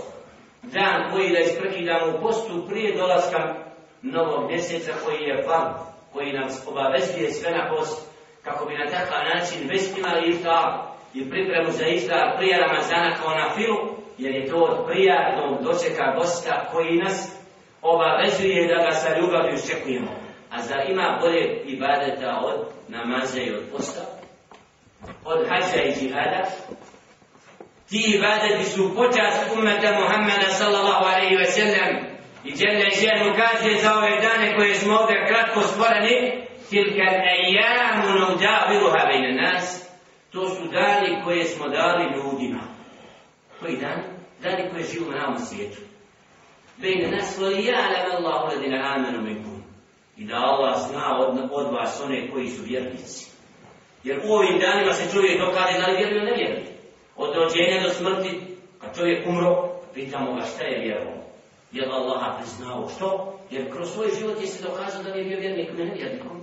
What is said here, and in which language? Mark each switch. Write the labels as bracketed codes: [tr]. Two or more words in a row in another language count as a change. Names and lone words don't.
[bs] Dan koji da isprekidamo u postu prije dolaska novog mjeseca koji je fard, koji nam obavezuje sve na post, kako bi na takav način već imali iftar i pripremu za iftar prije Ramazana kao na filu, jer je to od prijatnog dočeka gosta koji nas obavezuje da ga sa ljubavlju iščekujemo. A zar ima bolje ibadeta od namaza i od posta, od hađa i džihada? Ti ibadeti su počast ummeta Muhammeda [ar] صلى الله عليه وسلم [bs] i [ar] جل شأنه [bs] kaže za ove dane koje smo ovdje kratko stvoreni: [ar] تلك الأيام نداولها بين الناس. [bs] To su dani koje smo dali ljudima. Koji dani? Dani koje živimo na ovom svijetu. [ar] بين الناس وَلِيَعْلَمَ اللَّهُ الَّذِينَ آمَنُوا مِنكُمْ. [bs] I da Allah zna od vas one koji su vjernici. Jer u ovim danima se čovjek dokaže da li vjeruje ili ne vjeruje. Od rođenja do smrti, kad čovjek umro, pitamo ga šta je vjerovao. Je li Allaha priznao što? Jer kroz svoj život je se dokazao da nije bio vjernik, ne vjernikom.